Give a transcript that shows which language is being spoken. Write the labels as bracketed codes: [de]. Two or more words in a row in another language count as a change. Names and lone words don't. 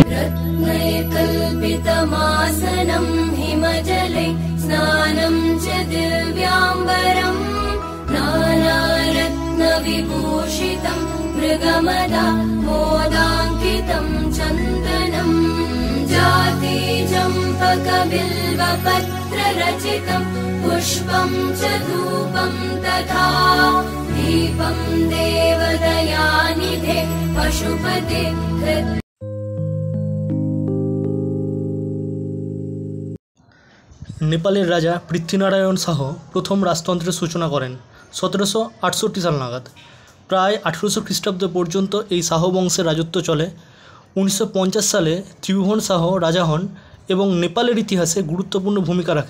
[sa] रत्नकल्पितमासनं हिमजले स्नानं च दिव्याम्बरम् विभूषितं मृगमदा मोदाङ्कितं चन्दनं जाति चम्पकबिल्वपत्ररचितं पुष्पं च धूपं तथा दीपं देवदयानिधे पशुपते। [bn] নেপালের রাজা পৃথ্বীনারায়ণ শাহ প্রথম রাজতন্ত্রের সূচনা করেন 1768 সাল নাগাদ। প্রায় 1800 খ্রিস্টাব্দ পর্যন্ত এই শাহ বংশের রাজত্ব চলে। 1950 সালে ত্রিভুবন শাহ রাজা হন এবং নেপালের ইতিহাসে গুরুত্বপূর্ণ ভূমিকা রাখেন।